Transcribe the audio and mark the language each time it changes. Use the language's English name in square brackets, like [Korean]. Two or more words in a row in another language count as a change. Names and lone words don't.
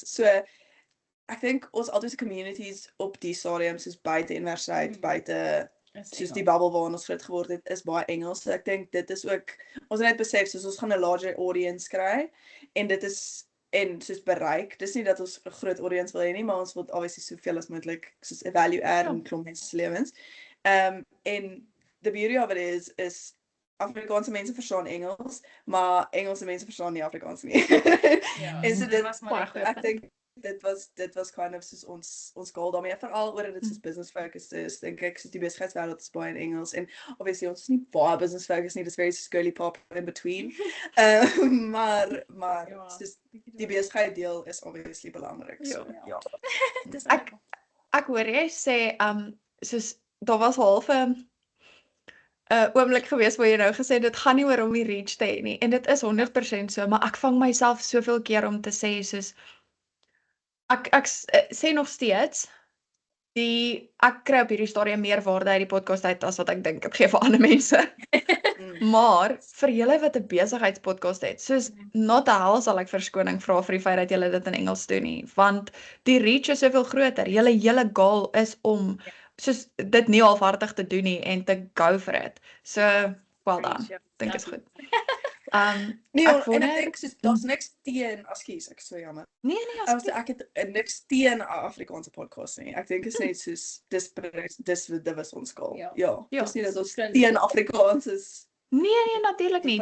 [Afrikaans] So ek dink ons albei se communities op die stadium soos buite universiteit, buite soos die bubble waarin ons groot geword het, is baie Engels. So ek dink dit is ook ons het net besef soos ons gaan 'n [English] larger audience [Afrikaans] kry en dit is en soos bereik. Dis nie dat ons 'n groot audience wil hê nie, maar ons wil obviously soveel as moontlik soos 'n [English] value add [Afrikaans] in klomp mense se lewens. En [English] the beauty of it is [Afrikaans] Afrikaanse mense verstaan Engels, maar Engelse mense verstaan nie Afrikaans nie. En so dit was maar ek dink dit was [English] kind of [Afrikaans] soos ons goal daarmee, veral oor dit soos [English] business focused [Afrikaans] is, dink ek soos die besigheidswêreld is baie in Engels en obviously ons is nie baie [English] business focused [Afrikaans] nie, dis [English] very girly pop in between. [Afrikaans] Maar soos die besigheid deel is obviously belangrik. So ja. Ek hoor jy sê soos daar was half 'n oomblik gewees waar jy nou gesê dit gaan nie oor om die reach te hê nie en dit is 100% so, maar ek vang myself soveel keer om te sê soos ek sê nog steeds ek kry op hierdie stadium meer waarde uit die podcast uit as wat ek dink ek gee vir ander mense. Maar vir julle wat 'n besigheidspodcast het, soos [English] not the hell [Afrikaans] sal ek verskoning vra vir die feit dat julle dit in Engels doen nie, want die reach is soveel groter. Julle hele goal is om soos dit nie halfhartig te doen nie en te [English] go for it. [Afrikaans] So, [English] well done. [Afrikaans] Dink is goed. Nee, Ek en ek wonder, dink soos daar's niks teen, ekskuus, ek is so jammer. nee, Ek het niks teen 'n Afrikaanse podcast nie. Ek dink is net soos dis dit was ons skaal. Ja. Ja, Ja. dis nie dat ons Kind. teen Afrikaans is. nee, natuurlik nie.